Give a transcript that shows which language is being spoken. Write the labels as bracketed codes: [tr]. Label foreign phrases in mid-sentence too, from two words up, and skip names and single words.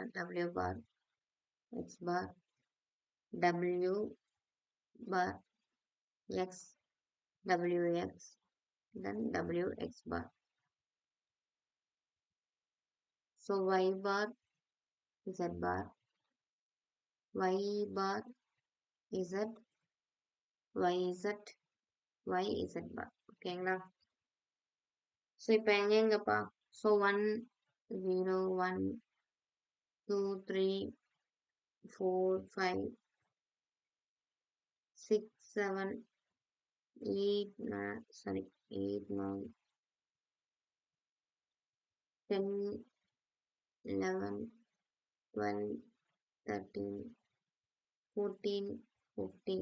[en] W bar X bar W bar X WX then WX bar. So Y bar Z bar Y bar Z YZ YZ bar. [ta] ஓகேங்களா? ஸோ இப்போ எங்கெங்கப்பா? ஸோ 1 0 1 2 3 4 5 6 7 8 9 sorry 8 9 10 11 12 13 14 15.